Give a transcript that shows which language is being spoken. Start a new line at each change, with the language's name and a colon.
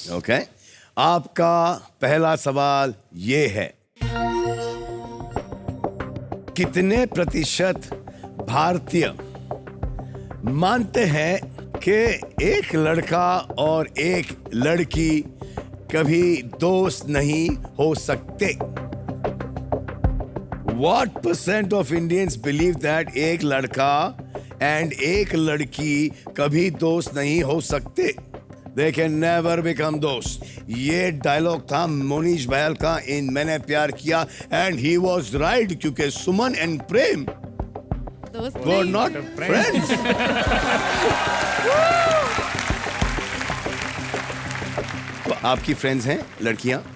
Hindi: Okay, आपका पहला सवाल ये है, कितने प्रतिशत भारतीय मानते हैं कि एक लड़का और एक लड़की कभी दोस्त नहीं हो सकते?
English: What % of Indians believe that
Hindi: एक लड़का एंड एक लड़की कभी दोस्त नहीं हो सकते?
English: they can never become
Hindi: दोस्त। ये डायलॉग था मोनीश बहल का इन मैंने प्यार किया,
English: and he was right
Hindi: क्योंकि सुमन and प्रेम दोस्त
English: were
Hindi: नहीं।
English: not friends।
Hindi: तो आपकी फ्रेंड्स हैं लड़कियां?